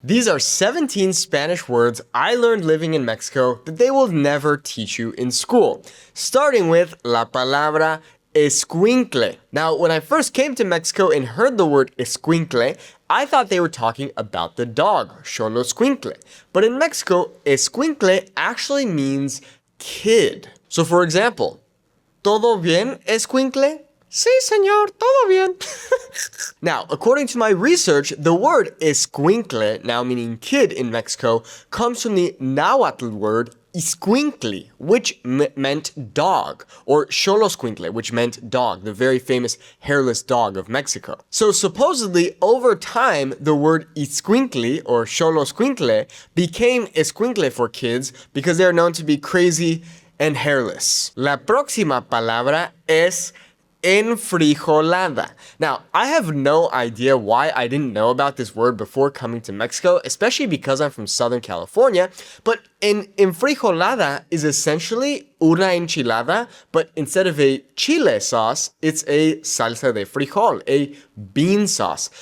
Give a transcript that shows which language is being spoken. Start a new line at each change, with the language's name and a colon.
English: These are 17 Spanish words I learned living in Mexico that they will never teach you in school, starting with
Spanish: la palabra escuincle.
English: Now, when I first came to Mexico and heard the word escuincle, I thought they were talking about the dog, xoloscuincle. But in Mexico, escuincle actually means kid. So for example,
Spanish: ¿todo bien, escuincle? Sí, señor, todo bien.
English: Now, according to my research, the word escuincle, now meaning kid in Mexico, comes from the Nahuatl word iscuincle, which meant dog, or xoloscuincle, which meant dog, the very famous hairless dog of Mexico. So supposedly, over time, the word iscuincle, or xoloscuincle, became escuincle for kids because they are known to be crazy and hairless.
Spanish: La próxima palabra es enfrijolada.
English: Now, I have no idea why I didn't know about this word before coming to Mexico, especially because I'm from Southern California, but an enfrijolada is essentially
Spanish: una enchilada,
English: but instead of a chile sauce, it's a
Spanish: salsa de frijol,
English: a bean sauce.